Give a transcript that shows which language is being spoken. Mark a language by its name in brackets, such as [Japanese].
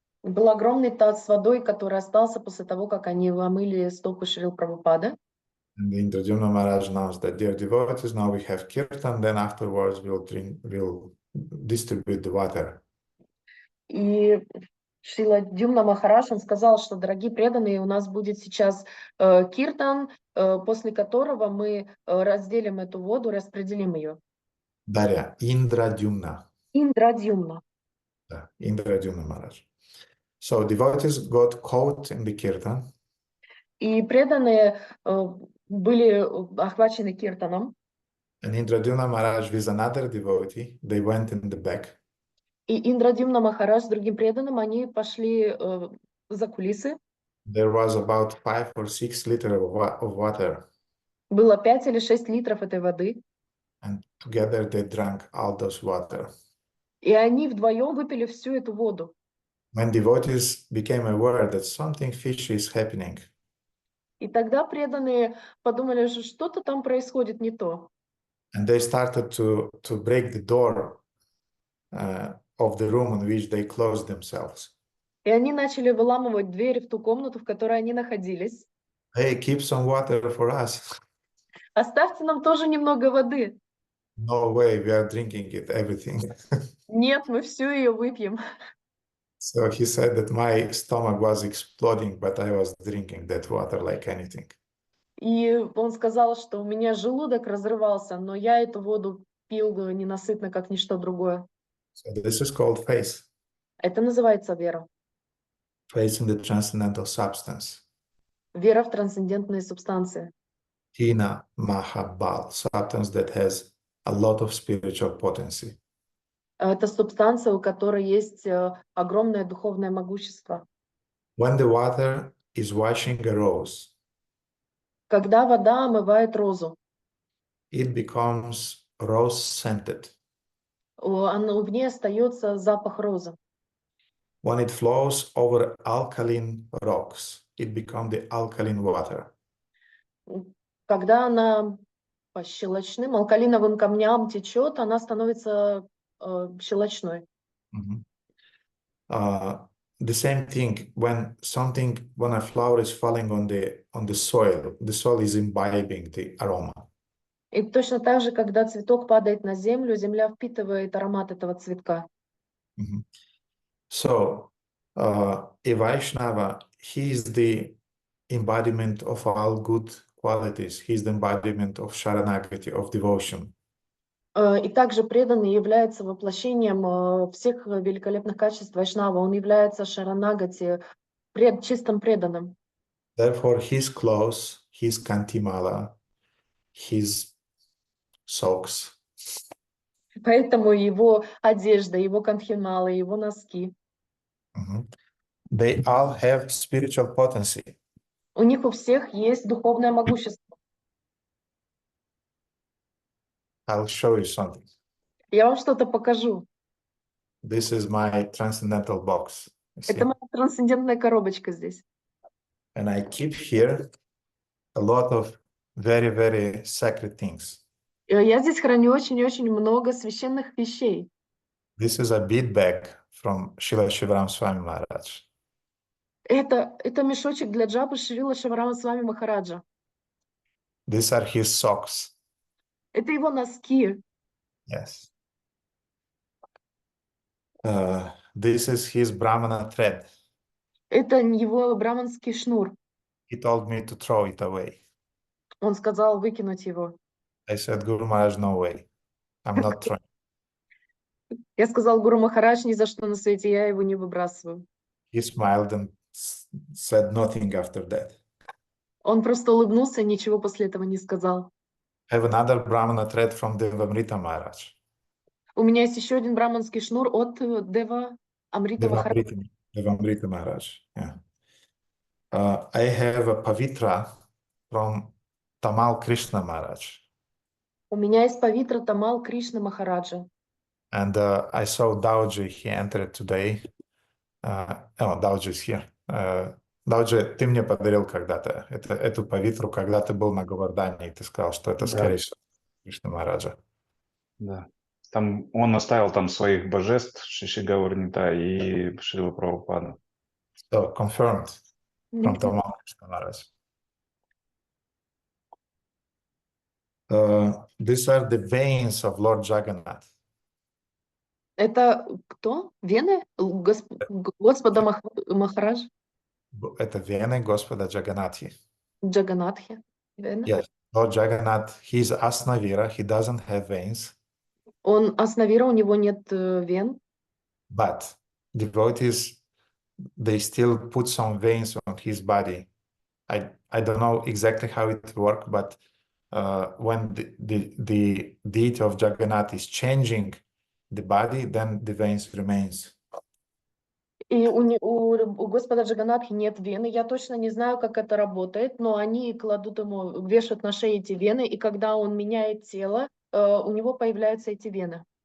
[Russian] Был огромный таз с водой, который остался после того, как они омыли стопы Шрила Прабхупады. [English] And the Indradyumna Maharaj announced that, dear devotees, now we have kirtan, then afterwards we'll distribute the water. [Russian] И Шрила Дюмна Махарадж, он сказал, что, дорогие преданные, у нас будет сейчас киртан, после которого мы разделим эту воду, распределим ее. Дарья, Indradyumna. Индрадюмна. Да, Indradyumna Maharaj. [English] So devotees got caught in the kirtan. [Russian] И преданные были охвачены киртаном. [English] And Indradyumna Maharaj with another devotee, they went in the back. [Russian] И Индрадюмна Махарадж с другим преданным, они пошли за кулисы. [English] There was about 5 or 6 liters of water. [Russian] Было 5 или 6 литров этой воды. [English] And together they drank all those water. [Russian] И они вдвоем выпили всю эту воду. [English] When devotees became aware that something fishy is happening, [Russian] И тогда преданные подумали, что что-то там происходит не то. [English] and they started to break the door of the room in which they closed themselves. [Russian] И они начали выламывать двери в ту комнату, в которой они находились. [English] Hey, keep some water for us. [Russian] Оставьте нам тоже немного воды. [English] No way, we are drinking it, everything. [Russian] Нет, мы всю ее выпьем. [English] So he said that my stomach was exploding, but I was drinking that water like anything. [Russian] И он сказал, что у меня желудок разрывался, но я эту воду пил ненасытно, как ничто другое. [English] So this is called faith. [Russian] Это называется вера. [English] Faith in the transcendental substance. [Russian] Вера в трансцендентные субстанции. [English] Hina Mahabal, substance that has a lot of spiritual potency. [Russian] Это субстанция, у которой есть огромное духовное могущество. [English] When the water is washing a rose, [Russian] Когда вода омывает розу, [English] it becomes rose-scented. [Russian] в ней остается запах розы. [English] When it flows over alkaline rocks, it becomes the alkaline water. [Russian] Когда она по щелочным, алкалиновым камням течет, она становится щелочной. [English] Mhm. The same thing when a flower is falling on the soil is imbibing the aroma. [Russian] И точно так же, когда цветок падает на землю, земля впитывает аромат этого цветка. Mhm. [English] So, a Vaishnava, he is the embodiment of all good qualities. He is the embodiment of Sharanagati, of devotion. [Russian] И также преданный является воплощением всех великолепных качеств Вайшнава. Он является шаранагати, чистым преданным. [English] Therefore, his clothes, his kantimala, his socks, [Russian] Поэтому его одежда, его кантхималы, его носки, [English] they all have spiritual potency. [Russian] у них у всех есть духовное могущество. [English] I'll show you something. [Russian] Я вам что-то покажу. [English] This is my transcendental box. You see? [Russian] Это моя трансцендентная коробочка здесь. [English] And I keep here a lot of very, very sacred things. [Russian] Я здесь храню очень-очень много священных вещей. [English] This is a bead bag from Srila Shivaram Swami Maharaj. [Russian] Это мешочек для джабы Шрила Шиварама Свами Махараджа. [English] These are his socks. [Russian] Это его носки. [English] Yes. This is his Brahmana thread. [Russian] Это его браманский шнур. [English] He told me to throw it away. [Russian] Он сказал выкинуть его. [English] I said, Guru Maharaj, no way. I'm not throwing. [Russian] Я сказал Гуру Махарадж, ни за что на свете я его не выбрасываю. [English] He smiled and said nothing after that. [Russian] Он просто улыбнулся и ничего после этого не сказал. [English] I have another Brahmana thread from Devamrita Maharaj. [Russian] У меня есть еще один браманский шнур от Дева Амрита Махараджа. [English] Devamrita Maharaj. Yeah. I have a Pavitra from Tamal Krishna Maharaj. [Russian] У меня есть Павитра Тамал Кришна Махараджа. [English] And I saw Dauji, he entered today. Dauji is here. [Russian] Dauji, ты мне подарил когда-то эту павитру, когда ты был на Говардании, и ты сказал, что это, скорее всего, Кришна Махараджа. Да. Там он оставил там своих божеств, Шиши Гаурнита и Шрила Прабхупада. [English] So, confirmed from Tamal Krishna Maharaj. These are the veins of Lord Jagannath. [Russian] Это кто? Вены? Господа Махарадж? Это вены Господа Джаганатхи. Джаганатхи? Вены? [English] Yes, Lord Jagannath, he's Asnavira, he doesn't have veins. [Russian] Он Аснавира, у него нет вен. [English] But devotees, they still put some veins on his body. I don't know exactly how it works, but when the deity of Jagannath is changing the body, then the veins remains. [Russian] И у Господа Джаганатхи нет вены. Я точно не знаю, как это работает, но они кладут ему, вешают на шею эти вены, и когда он меняет тело, у него появляются эти вены.